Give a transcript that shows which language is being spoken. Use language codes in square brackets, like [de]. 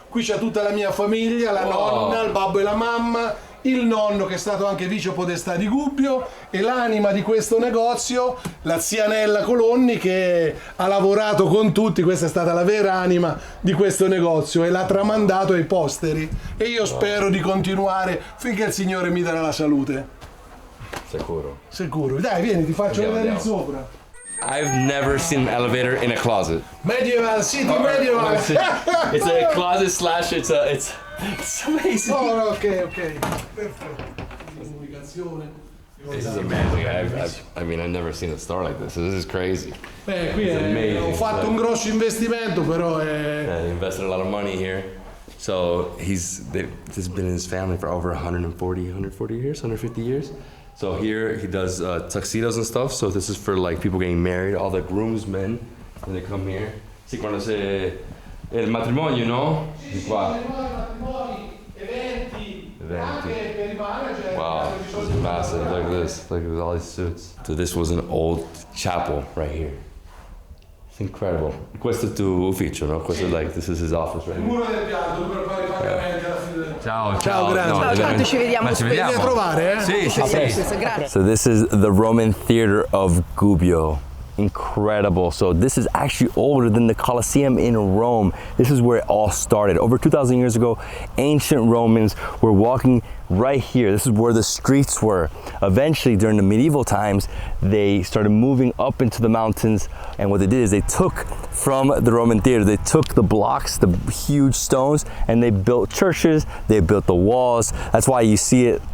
[it] Qui c'è tutta la mia famiglia, la nonna, il babbo e la mamma, il nonno che è stato anche vice podestà di Gubbio e l'anima di questo negozio, la zia Nella Colonni, che ha lavorato con tutti. Questa è stata la vera anima di questo negozio e l'ha tramandato ai posteri, e io spero di continuare finché il Signore mi darà la salute. Sicuro. Sicuro. Dai, vieni, ti faccio vedere il sopra. [en] I've never seen an elevator in a closet. Medieval, city medieval. It's a closet slash it's amazing. [it] Oh, ok. Perfetto. Comunicazione. [en] This is amazing. I mean, I've never seen a store like this. This is crazy. [it] Qui ho fatto un grosso investimento, però [en] He invested a lot of money here. So this has been in his family for over 140 years, 150 years. So here he does tuxedos and stuff. So this is for like people getting married, all the groomsmen when they come here. [it] Sì, quando c'è il matrimonio, no? Di qua. Eventi. [en] Wow, this is massive. Look at this. Look at all these suits. So this was an old chapel right here. It's incredible. [it] Questo è il tuo ufficio, no? Questo [en] this is his office right here. [it] muro del piatto per fare i pagamenti alla fine. Ciao, grande. Ciao, ci vediamo. Vieni a trovare, eh? Sì. Grazie. [en] So this is the Roman theater of Gubbio. Incredible. So this is actually older than the Colosseum in Rome. This is where it all started. Over 2,000 years ago, ancient Romans were walking right here. This is where the streets were. Eventually, during the medieval times, they started moving up into the mountains, and what they did is they took from the Roman theater, they took the blocks, the huge stones, and they built churches, they built the walls. That's why you see it.